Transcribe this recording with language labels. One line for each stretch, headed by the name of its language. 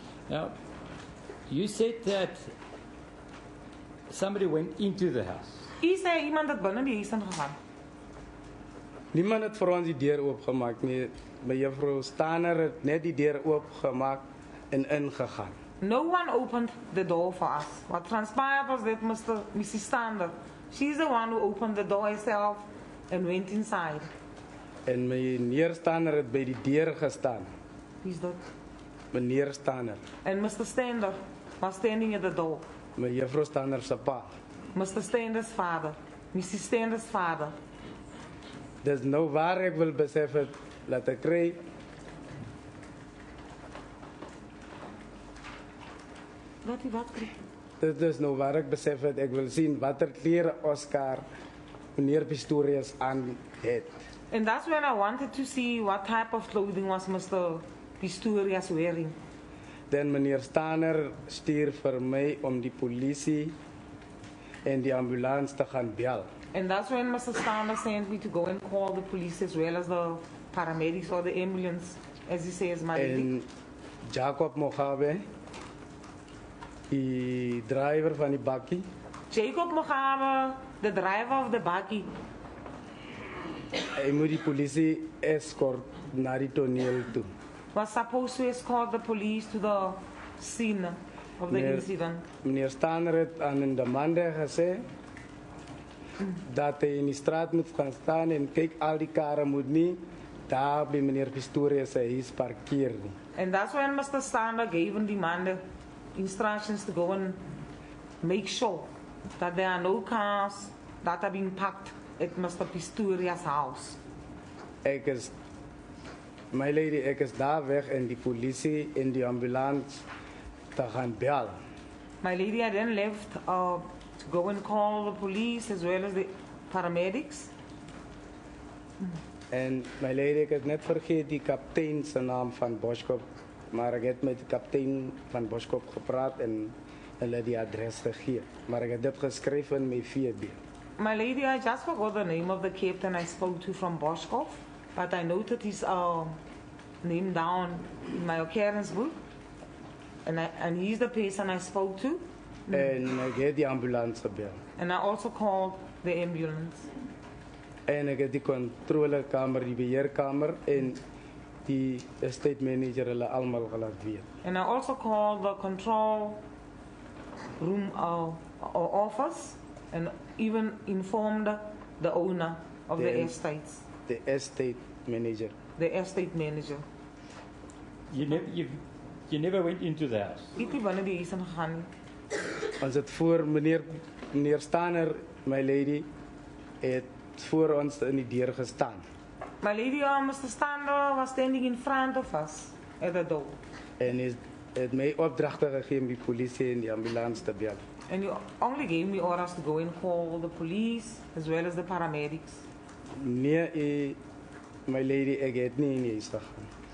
English: Now, you said that somebody went into the house.
Afrikaans: Jy sê iemand het binne die huis ingegaan. Niemand het vir ons die deur oopgemaak nie. My juffrou Stander het net die deur oopgemaak en ingegaan.
English: No one opened the door for us. What transpired was that Mrs. Stander, she's the one who opened the door herself and went inside.
Afrikaans: En meneer Stander het by die deur gestaan.
English: He's that.
Afrikaans: Meneer Stander,
English: And Mr. Stander was standing at the door.
Afrikaans: my juffrou Stander se pa.
English: Mr. Stander's father, Mrs. Stander's father.
Afrikaans: Dis nou waar ek wil besef het dat ek kry Wat kry? dit is nou waar ek besef het ek wil sien watter klere Oscar meneer Pistorius aan het.
English: And that's when I wanted to see what type of clothing was Mr. Pistorius wearing.
Afrikaans: Dan meneer Stander stuur vir my om die polisie en die ambulans te gaan bel.
English: And that's when Mr. Stander sent me to go and call the police as well as the paramedics or the ambulance, as he says, my lady.
Afrikaans: En Jacob Mogabe, die driver van die bakkie,
English: Jacob Mugabe, the driver of the buggy,
Afrikaans: hy moet die polisie escort na die toneel toe.
English: was supposed to escort the police to the scene of the incident.
Afrikaans: Meneer Stander het aan in de mande gesê dat hy in die straat moet gaan staan en kyk al die karre moet nie daar by meneer Pistorius se huis parkeer nie.
English: And that's when Mr. Stander gave him the instructions to go and make sure that there are no cars that are being parked at Mr. Pistorius' house.
Afrikaans: Ek is, my lady, ek is daar weg en die polisie en die ambulans te gaan bel.
English: My lady, I then left to go and call the police as well as the paramedics.
Afrikaans: En my lady, ek het net vergeet die kaptein se naam van Boskop, maar ek het met die kaptein van Boskop gepraat en hulle die adres gegee. Maar ek het dit geskryf in my VB.
English: My lady, I just forgot the name of the captain I spoke to from Boschkov, but I noted his name down in my occurrence book, and he's the person I spoke to,
Afrikaans: En ek het die ambulans gebel.
English: and I also called the ambulance.
Afrikaans: En ek het die controlekamer, die beheerkamer en die estate manager hulle almal gelaat weet.
English: And I also called the control room or office, and even informed the owner of the The- estates, The estate manager. the estate manager. You never went into the house.
Afrikaans: Ek het nie binne die huis ingegaan nie. Ons het voor meneer Stander, my lady, het voor ons in die deur gestaan.
English: My lady, Mr. Stander was standing in front of us at the door.
Afrikaans: En het my opdragte gegee om die polisie en die ambulans te bel.
English: And you only gave me orders to go and call the police as well as the paramedics.
Afrikaans: Nee, my lady, ek het nie in die huis gegaan.